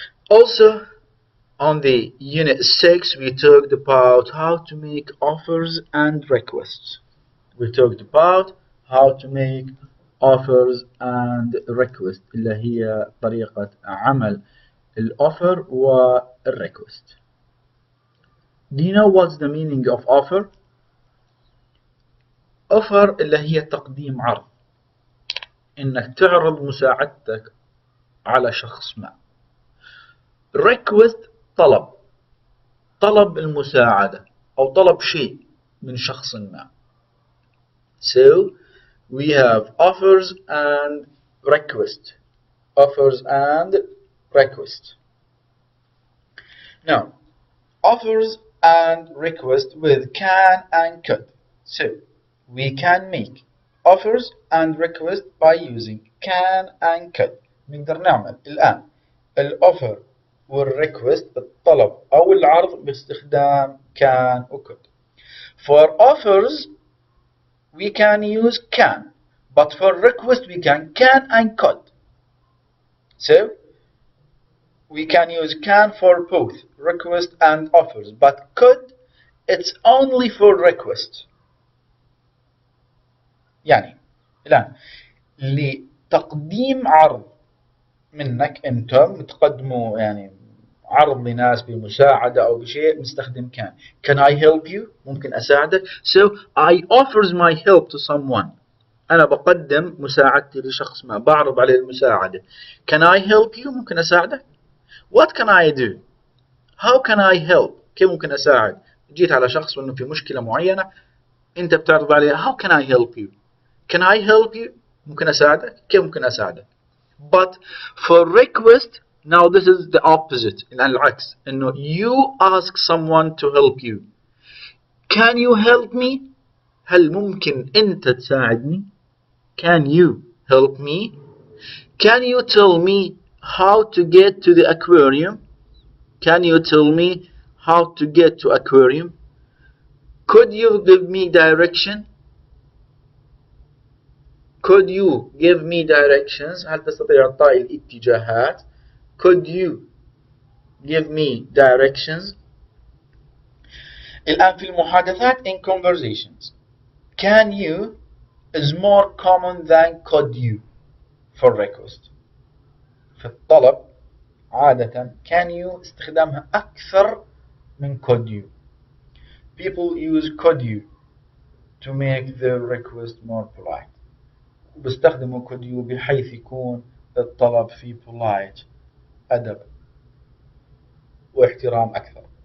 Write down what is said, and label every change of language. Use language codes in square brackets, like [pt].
[en] Also, on the unit 6, we talked about how to make offers and requests. We talked about how to make offers and requests, [ar] اللي هي طريقة عمل الoffer والrequest. [en] Do you know what's the meaning of offer? [ar] Offer اللي هي تقديم عرض، إنك تعرض مساعدتك على شخص ما. request طلب المساعدة أو طلب شيء من شخص ما. [en] So we have offers and request. Offers and request. Now, offers and request with can and could. So we can make offers and request by using can and could. [ar] نقدر نعمل الآن الoffer والrequest الطلب أو العرض باستخدام can و could. [en] For offers we can use can, but for request we can and could. So we can use can for both request and offers, but could it's only for request. [ar] يعني الآن لتقديم عرض منك أنت تقدموا يعني عرض لناس بمساعدة أو بشيء نستخدم can. [en] Can I help you? [ar] ممكن أساعدك. [en] So I offers my help to someone. [ar] أنا بقدم مساعدتي لشخص ما، بعرض عليه المساعدة. [en] Can I help you? [ar] ممكن أساعدك. [en] What can I do? How can I help? [ar] كيف ممكن أساعد؟ جيت على شخص وإنه في مشكلة معينة أنت بتعرض عليه. [en] How can I help you? Can I help you? [ar] ممكن أساعدك. كيف ممكن أساعدك؟ [en] But for request, now this is the opposite. [ar] العكس إنه [en] you ask someone to help you. Can you help me? [ar] هل ممكن أنت تساعدني? [en] Can you help me? Can you tell me how to get to the aquarium? Can you tell me how to get to aquarium? Could you give me direction? Could you give me directions؟ [ar] هل تستطيع إعطائي الاتجاهات؟ [en] Could you give me directions؟ [ar] الآن في المحادثات [en] in conversations can you is more common than could you for request. [ar] في الطلب عادة can you استخدامها أكثر من could you. [en] People use could you to make their request more polite. [ar] بيستخدموا could you بحيث يكون الطلب فيه polite أدب واحترام أكثر.